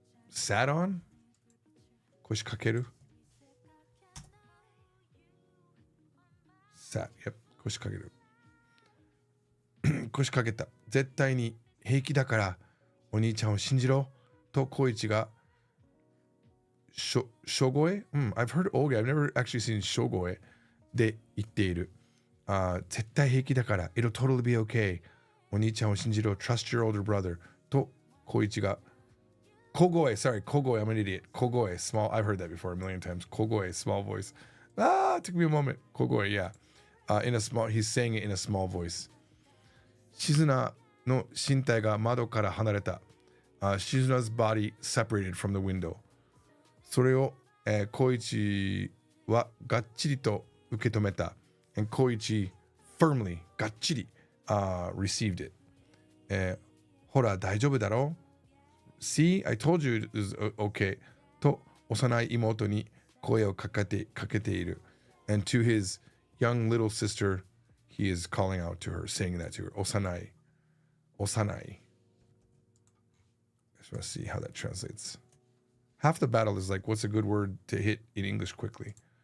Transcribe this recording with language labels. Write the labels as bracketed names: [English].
[English] Sat on? 腰掛ける? Sat, yep. 腰掛ける.腰掛けた. [Japanese] 絶対に平気だからお兄ちゃんを信じろと小一がしょごえ? [English] I've heard Olga. I've never actually seen [Japanese] しょごえで言っている。絶対平気だから [English] It'll totally be okay. [Japanese] お兄ちゃんを信じろ [English] Trust your older brother [Japanese] と小一が小声 [English] sorry 小声 I'm an idiot 小声 small I've heard that before a million times 小声 small voice it took me a moment 小声 yeah in a small he's saying it in a small voice [Japanese] 静菜の身体が窓から離れた [English] Shizuna's body separated from the window [Japanese] それを、小一はがっちりと受け止めた and 小一 firmly がっちり、 [English] received it、 [Japanese] ほら大丈夫だろ [English] See, I told you it is okay. [Japanese] と幼い妹に声をかけている. [English] And to his young little sister, he is calling out to her, saying that to her. [Japanese] 幼い. [English] Just want to see how that translates. Half the battle is like, what's a good word to hit in English quickly?